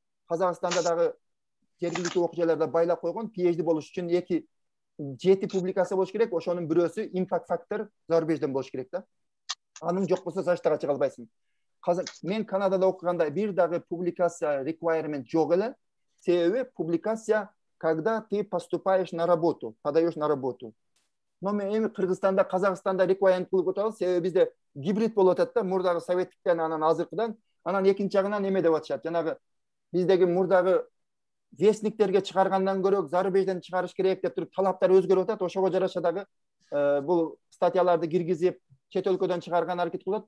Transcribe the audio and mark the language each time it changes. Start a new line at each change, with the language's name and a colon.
Kyrgyz: Казакстанда дагы жергиликтүү окуучуларда байлап койгон, PhD болуш үчүн 7 публикация болуш керек. Ошонун бирөөсү impact factor зарубежден болуш керек да. Анын жок болсо зачетка чыга албайсың. Мен Канадада окуганда бир дагы публикация requirement жок эле. Себеби публикация
Russian: когда ты поступаешь на работу, подаешь на работу. Но
Kyrgyz: эми Кыргызстанда, Казакстанда requirement кылып атабыз. Себеби бизде гибрид болуп атат да, мурдагы советтиктен анан азыркыдан. Анан экинчи жагынан эме деп атышат. Жанагы биздеги мурдагы вестниктерге чыгаргандан көрө зарубежден чыгарыш керек деп туруп талаптар өзгөрүп атат. Ошого жараша дагы бул статьяларды киргизип, чет өлкөдөн чыгарган аракет кылат.